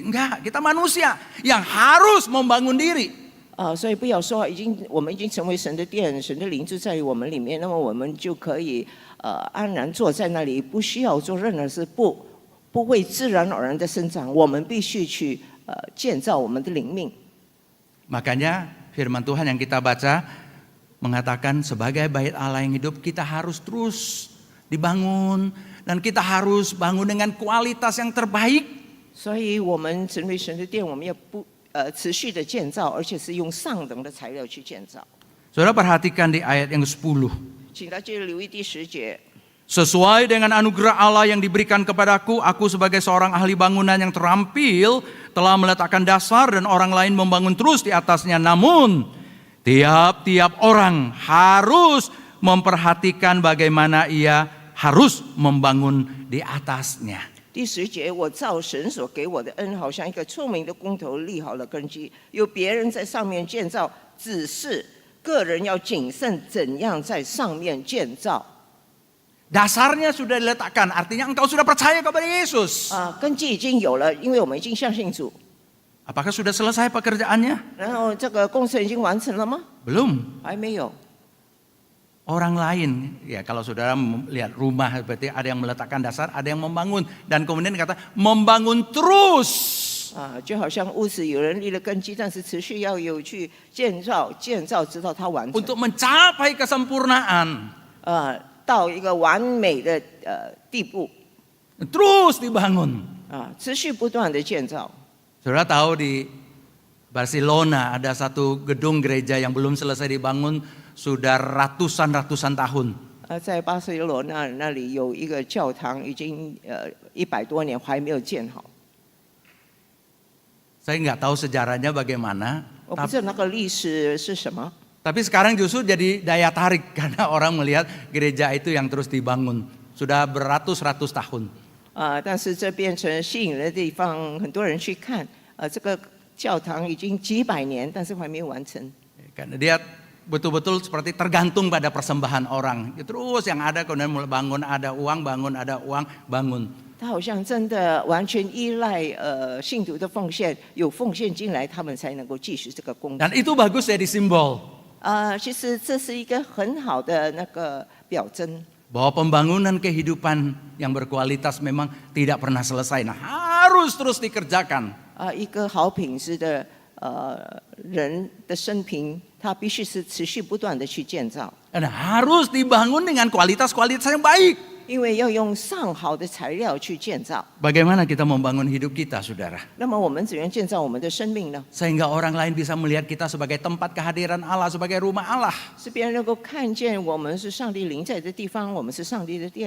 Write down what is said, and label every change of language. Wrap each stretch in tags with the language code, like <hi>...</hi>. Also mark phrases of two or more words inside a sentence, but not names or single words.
<id>Enggak, kita manusia yang harus membangun diri.</id> <zh>所以不要说我们已经成为神的殿，神的灵就在于我们里面，那么我们就可以安然坐在那里，不需要做任何事，不会自然而然的生长。我们必须去建造我们的灵命。</zh> <id>Makanya firman Tuhan yang kita baca mengatakan sebagai bait Allah yang hidup kita harus terus dibangun dan kita harus bangun dengan kualitas yang terbaik.</id> <zh>所以我们成为神的殿，我们要持续的建造，而且是用上等的材料去建造。</zh> <id>Saudara perhatikan di ayat yang 10.</id> <zh>请大家留意第10节。</zh> <id>Sesuai dengan anugerah Allah yang diberikan kepadaku, aku sebagai seorang ahli bangunan yang terampil telah meletakkan dasar dan orang lain membangun terus di atasnya. Namun tiap-tiap orang harus memperhatikan bagaimana ia harus membangun di atasnya.</id> <zh>第10节，我照神所给我的恩，好像一个聪明的工头立好了根基，有别人在上面建造，只是个人要谨慎怎样在上面建造。</zh> <id>Dasarnya sudah diletakkan, artinya engkau sudah percaya kepada Yesus.</id> <zh>根基已经有了，因为我们已经相信主。</zh> <id>Apakah sudah selesai pekerjaannya?</id> <zh>然后这个工程已经完成了吗？</zh> <id>Belum.</id> <zh>还没有。</zh> <id>Orang lain, ya kalau saudara melihat rumah berarti ada yang meletakkan dasar, ada yang membangun. Dan kemudian kata membangun terus.</id> <zh>就好像屋子有人立了根基，但是持续要有去建造，直到它完成。</zh> <id>Untuk mencapai kesempurnaan.</id> <zh>到一个完美的地步。</zh> <id>Terus dibangun.</id> <zh>持续不断的建造。</zh> <id>Saudara tahu di Barcelona ada satu gedung gereja yang belum selesai dibangun sudah ratusan tahun.</id> <zh>在巴塞罗那那里有一个教堂，已经100多年还没有建好。</zh> <id>Saya nggak tahu sejarahnya bagaimana.</id> <zh>我不知道那个历史是什么。</zh> <id>Tapi sekarang justru jadi daya tarik karena orang melihat gereja itu yang terus dibangun sudah beratus-ratus tahun.</id> <zh>但是这变成吸引人的地方，很多人去看。这个教堂已经几百年，但是还没有完成。</zh> <id>Karena dia betul-betul seperti tergantung pada persembahan orang. Terus yang ada kemudian mulai bangun, ada uang, bangun, ada uang, bangun.</id> <zh>他好像真的完全依赖信徒的奉献，有奉献进来，他们才能够继续这个工作。</zh> <id>Dan itu bagus jadi simbol.</id> <zh>其实这是一个很好的那个表征。</zh> <id>Bahwa pembangunan kehidupan yang berkualitas memang tidak pernah selesai. Nah, harus terus dikerjakan.</id> <zh>一个好品质的人的生平，他必须是持续不断的去建造。</zh> <id>Dan harus dibangun dengan kualitas-kualitas yang baik.</id> <zh>因为要用上好的材料去建造。</zh> <id>Bagaimana kita membangun hidup kita, saudara?</id> <zh>那么我们怎样建造我们的生命呢？</zh> <id>Sehingga orang lain bisa melihat kita sebagai tempat kehadiran Allah, sebagai rumah Allah.</id> <zh>是别人能够看见我们是上帝临在的地方，我们是上帝的殿。</zh>